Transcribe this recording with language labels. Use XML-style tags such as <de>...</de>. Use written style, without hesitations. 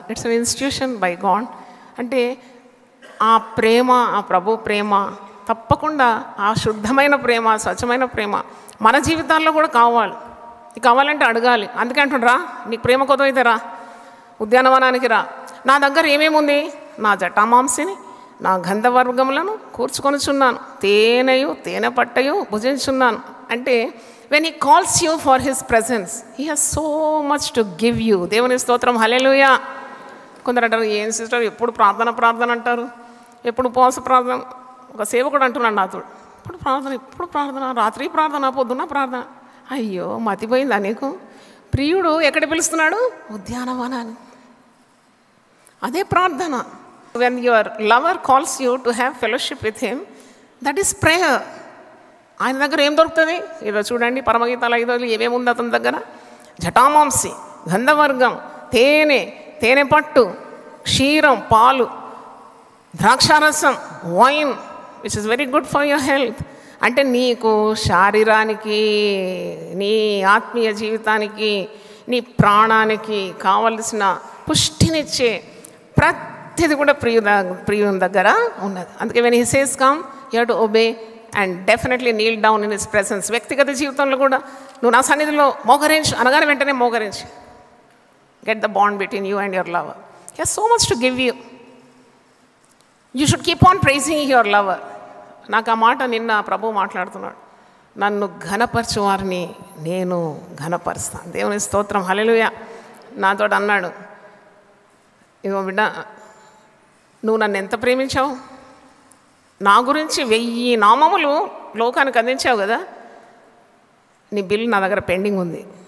<en>It's an institution by God.</en> <te>అంటే ఆ ప్రేమ, ఆ ప్రభు ప్రేమ తప్పకుండా, ఆ శుద్ధమైన ప్రేమ, స్వచ్ఛమైన ప్రేమ మన జీవితాల్లో కూడా కావాలి. కావాలంటే అడగాలి. అందుకే అంటుండ్రా, నీకు ప్రేమ కొదవైతే రా, ఉద్యానవనానికి రా, నా దగ్గర ఏమేముంది, నా జటామాంసిని, నా గంధవర్గములను కూర్చుకొనిచున్నాను, తేనె పట్టయు భుజించున్నాను. అంటే</te> <en>when he calls you for his presence, he has so much to give you.</en> <te>దేవుని స్తోత్రం, హల్లెలూయా. కొందరు అంటారు, ఏం సిస్టర్ ఎప్పుడు ప్రార్థన అంటారు, ఎప్పుడు ఉపవాస ప్రార్థన. ఒక సేవకుడు అంటున్నాడు నాతో, ఇప్పుడు ప్రార్థన, రాత్రి ప్రార్థన, పొద్దున్న ప్రార్థన. అయ్యో మతిపోయిందా నీకు? ప్రియుడు ఎక్కడ పిలుస్తున్నాడు? ఉద్యానవనాన్ని. అదే ప్రార్థన.</te> <en>when your lover calls you to have fellowship with him, that is prayer.</en> <te>ఆయన దగ్గర ఏం దొరుకుతుంది? ఏదో చూడండి పరమగీతాలు 5 ఏమేమి ఉంది అతని దగ్గర. జటామాంసి, గంధవర్గం, తేనె పట్టు, క్షీరం, పాలు, ద్రాక్షారసం, wine,</te> <en>Which is very good for your health.</en> <te>అంటే నీకు శరీరానికి, నీ ఆత్మీయ జీవితానికి, నీ ప్రాణానికి కావలసిన పుష్టినిచ్చే ప్రతిది కూడా ప్రియుని దగ్గర ఉన్నది. అందుకే</te> <en>when he says come, you have to obey and definitely kneel down in his presence.</en> <te>వ్యక్తిగత జీవితంలో కూడా నువ్వు నా సన్నిధిలో మోకరించు అనగానే వెంటనే మోకరించు.</te> <en>Get the bond between you and your lover. He has so much to give you. You should keep on praising your lover.</en> <te>నాకు ఆ మాట నిన్న ప్రభు మాట్లాడుతున్నాడు, నన్ను ఘనపరచు వారిని నేను ఘనపరుస్తాను. దేవుని స్తోత్రం, హల్లెలూయా. నాతో అన్నాడు, ఇగో బిడ్డ, నువ్వు నన్ను ఎంత ప్రేమించావు, నా గురించి 1000 నామములు లోకానికి అందించావు కదా, నీ బిల్ నా దగ్గర పెండింగ్ ఉంది.</te>